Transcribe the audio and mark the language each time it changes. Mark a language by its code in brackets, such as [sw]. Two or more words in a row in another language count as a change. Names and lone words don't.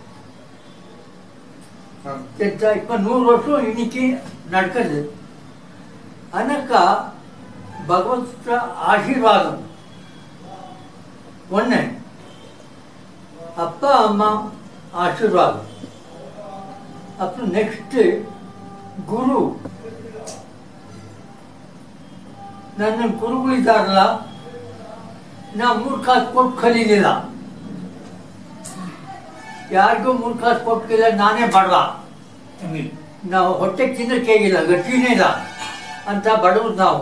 [ta] இப்போ 100 வருஷம் இன்னைக்கு நடக்குது. அனக்கா பகவத் ஆசீர்வாதம் ஒன்று, அப்பா அம்மா ஆசீர்வாதம், அப்புறம் நெக்ஸ்ட்டு ಗುರು. [kn] ನನ್ನ ಗುರುಗಳಿದ್ದಾರಲ್ಲ, ನಾ 3 ಕಾಸು ಕೊಟ್ಟು ಕಲೀಲಿಲ್ಲ. ಯಾರಿಗೂ 3 ಕಾಸು ಕೊಟ್ಟಿಲ್ಲ, ನಾನೇ ಬಡವ. ನಾವು ಹೊಟ್ಟೆಗೆ ತಿನ್ನಕ್ಕೆ ಇಲ್ಲ, ಗಟ್ಟಿನೇ ಇಲ್ಲ ಅಂತ ಬಡವರು ನಾವು.